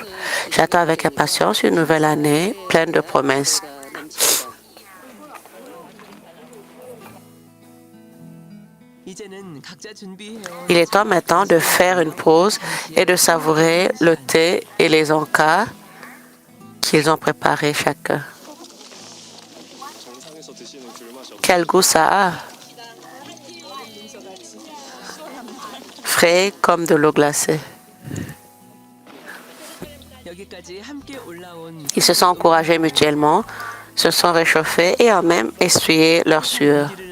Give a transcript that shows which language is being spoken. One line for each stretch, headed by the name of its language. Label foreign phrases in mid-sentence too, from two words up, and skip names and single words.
French: J'attends avec impatience une nouvelle année pleine de promesses. Il est temps maintenant de faire une pause et de savourer le thé et les encas qu'ils ont préparés chacun.
Korean: 정상에서 드시는 귤맛이
French: Quel goût ça a! Frais comme de l'eau glacée. Ils se sont encouragés mutuellement, se sont réchauffés et ont même essuyé leur sueur.